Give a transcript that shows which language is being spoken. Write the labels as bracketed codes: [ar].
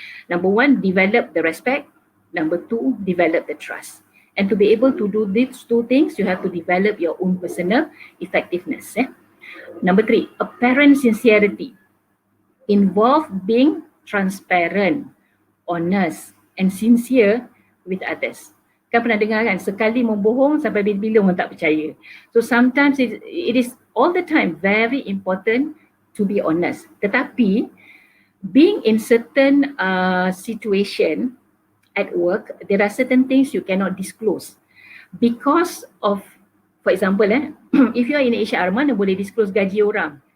[en] Number 1, develop the respect. Number 2, develop the trust. And to be able to do these 2 things, you have to develop your own personal effectiveness. Number 3, apparent sincerity. Involve being transparent, honest and sincere with others. [ms] Kan pernah dengar kan, sekali membohong sampai bila-bila orang tak percaya. [en] So sometimes it is all the time very important to be honest. Tetapi being in certain situation at work, there are certain things you cannot disclose because of, for example, if you are in HR, [ms] mana boleh disclose gaji orang.